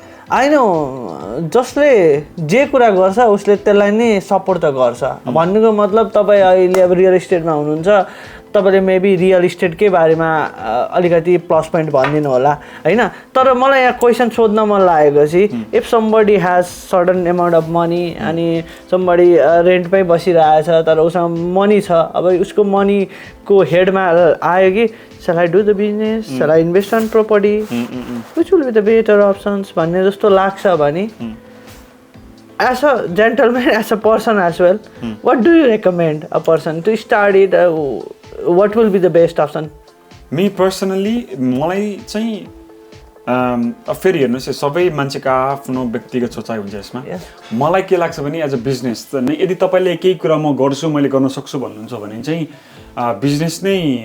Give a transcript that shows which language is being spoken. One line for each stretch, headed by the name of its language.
Nepali: होइन जसले जे कुरा गर्छ उसले त्यसलाई नै सपोर्ट त गर्छ भन्नुको मतलब तपाईँ अहिले अब रियल इस्टेटमा हुनुहुन्छ तपाईँले मेबी रियल इस्टेटकै बारेमा अलिकति प्लस पोइन्ट भनिदिनु होला होइन तर मलाई यहाँ क्वेसन सोध्न मन लागेको चाहिँ
English: if somebody has certain amount of money
Nepali: अनि समबडी रेन्टमै बसिरहेछ तर उसँग मनी छ अब उसको मनीको हेडमा आयो कि
English: shall I do the business? Shall I invest on property? Which will be the better options?
Nepali: भन्ने जस्तो लाग्छ भने
English: as a gentleman, as a person as well, what do you recommend a person to start it? What will be the best option? Me personally,
Nepali: मलाई चाहिँ फेरि हेर्नुहोस् सबै मान्छेको आफ्नो व्यक्तिगत सोचाइ हुन्छ यसमा मलाई के लाग्छ भने एज अ बिजनेस यदि तपाईँले केही कुरा म गर्छु मैले गर्न सक्छु भन्नुहुन्छ भने चाहिँ बिजनेस नै